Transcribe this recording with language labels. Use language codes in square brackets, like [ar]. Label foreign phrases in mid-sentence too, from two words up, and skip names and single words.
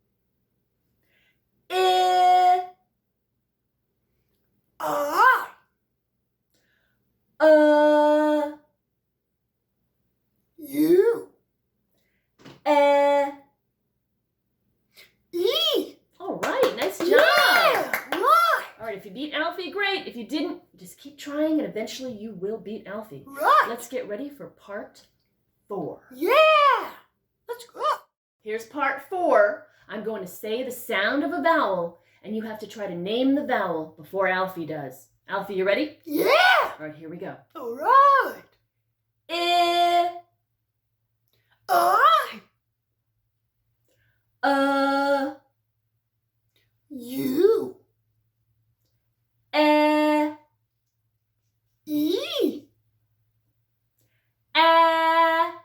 [en] I. I. U. E. All right, nice job. Yeah, right. All right, if you beat Alfie, great. If you didn't, just keep trying and eventually you will beat Alfie. Right. Let's get ready for part 4. Yeah. Let's go. Here's part 4. I'm going to say the sound of a vowel, and you have to try to name the vowel before Alfie does. Alfie, you ready? Yeah. All right, here we go. All right. I. U. E. E. A.